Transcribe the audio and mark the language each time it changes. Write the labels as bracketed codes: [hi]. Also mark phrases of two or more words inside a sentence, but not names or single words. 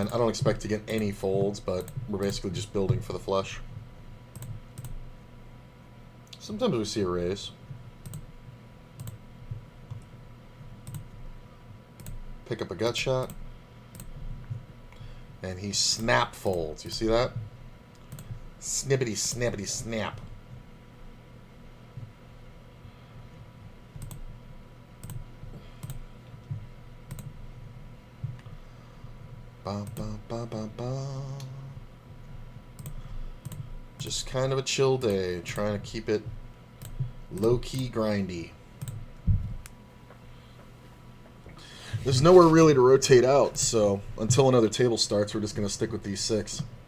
[en] I don't expect to get any folds, but we're basically just building for the flush. Sometimes we see a raise. Pick up a gut shot. And he snap folds. You see that? Snippity, snappity, snap. Ba, ba, ba, ba, ba. Just kind of a chill day. Trying to keep it low-key grindy. There's nowhere really to rotate out, so until another table starts, we're just going to stick with these 6.